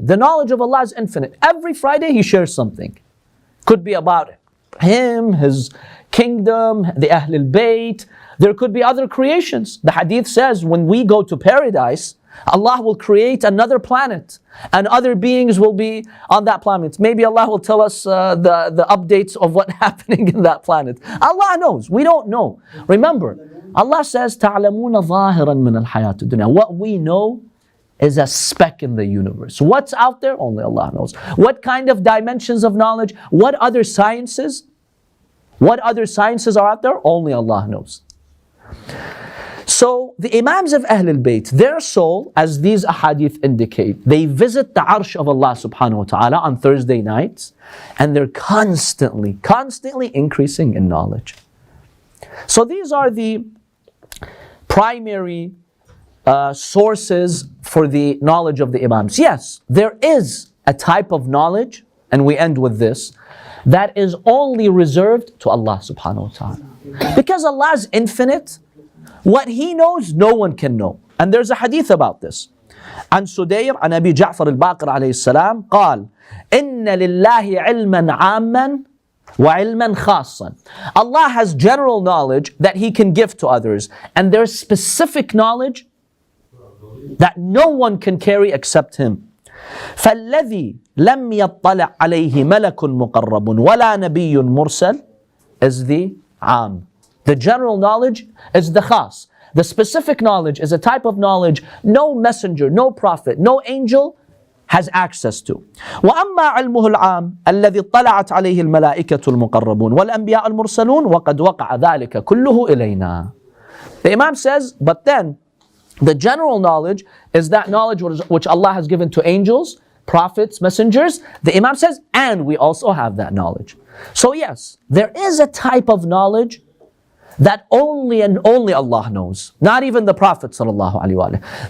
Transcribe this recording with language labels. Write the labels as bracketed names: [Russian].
[English] The knowledge of Allah is infinite. Every Friday He shares something. Could be about Him, His kingdom, the Ahlulbayt. There could be other creations. The hadith says when we go to paradise, Allah will create another planet and other beings will be on that planet. Maybe Allah will tell us the updates of what's happening in that planet. Allah knows. We don't know. Remember, Allah says, [Arabic] تَعْلَمُونَ ظَاهِرًا مِنَ الْحَيَاةِ الدُّنْيَا. [English] What we know is a speck in the universe. What's out there? Only Allah knows. What kind of dimensions of knowledge? What other sciences? What other sciences are out there? Only Allah knows. So the Imams of Ahlulbayt, their soul, as these ahadith indicate, they visit the Arsh of Allah subhanahu wa ta'ala on Thursday nights, and they're constantly increasing in knowledge. So these are the primary sources for the knowledge of the Imams. Yes, there is a type of knowledge, and we end with this, that is only reserved to Allah subhanahu wa ta'ala. Because Allah is infinite, what He knows, no one can know. And there's a hadith about this. [Arabic] عن سدير عن أبي جعفر الباقر عليه السلام قال إن لله علما عاما وعلما خاصا. [English] Allah has general knowledge that He can give to others, and there's specific knowledge that no one can carry except Him. [Arabic] فالذي لم يطلع عليه ملك مقرب ولا نبي مرسل [English] is the [Arabic] عام. [English] The general knowledge is the khas. The specific knowledge is a type of knowledge no messenger, no prophet, no angel has access to. [Arabic] وأما علمه العام الذي اطلعت عليه الملائكة المقربون والأنبياء المرسلون وقد وقع ذلك كله إلينا. [English] The Imam says, but then the general knowledge is that knowledge which Allah has given to angels, prophets, messengers. The Imam says, and we also have that knowledge. So yes, there is a type of knowledge that only and only Allah knows, not even the Prophet sallallahu alaihi wasallam.